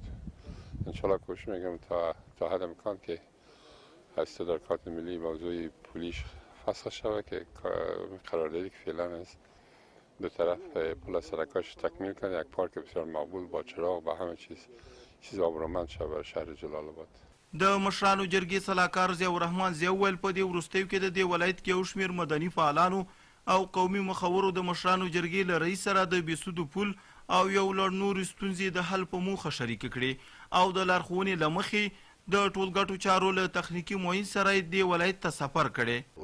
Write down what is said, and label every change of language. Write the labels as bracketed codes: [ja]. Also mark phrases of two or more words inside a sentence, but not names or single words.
[fa] انشالله کوشش میکنم تا حد امکان که از تدارکات ملی موضوع پولیش فسخ شود که قراردادی که فعلا است دو طرف پل سرکاش تکمیل کنه، یک پارک بسیار مقبول با چراغ با همه چیز آبرومند شود برای شهر جلال آباد. [ps] د مشرانو جرګې سلاکار ضیاء الرحمن ضیاء وویل په دې وروستیو کې د دې ولایت کې یو شمېر مدني فعالانو او قومي مخورو د مشرانو جرګې له رئیس سره د بېسودو پل او یو لړ نورې ستونزې د حل په موخه شریکې کړې او د لارښوونې له مخې د ټولګټو چارو له تخنیکي معین سره یې دې ولایت ته سفر کړی.